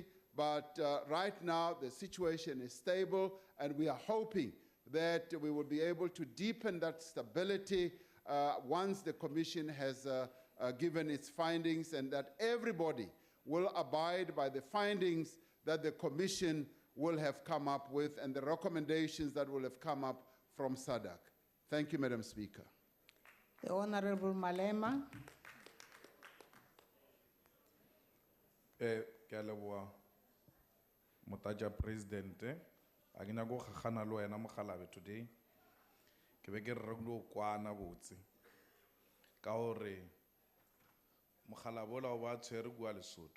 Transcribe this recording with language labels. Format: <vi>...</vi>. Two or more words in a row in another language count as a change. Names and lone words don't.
<en>But right now, the situation is stable, and we are hoping that we will be able to deepen that stability once the commission has given its findings, and that everybody will abide by the findings that the commission will have come up with and the recommendations that will have come up from SADC. Thank you, Madam Speaker. The Honorable Malema.</en> <nso>Ke a leboha Motlatša Presidente, a ke nyaka go kgakgana le wena Mokgalabe today. Ke be ke re re go kwana botse ka gore Mokgalabe ola o ba tshwere kua Lesotho.</nso>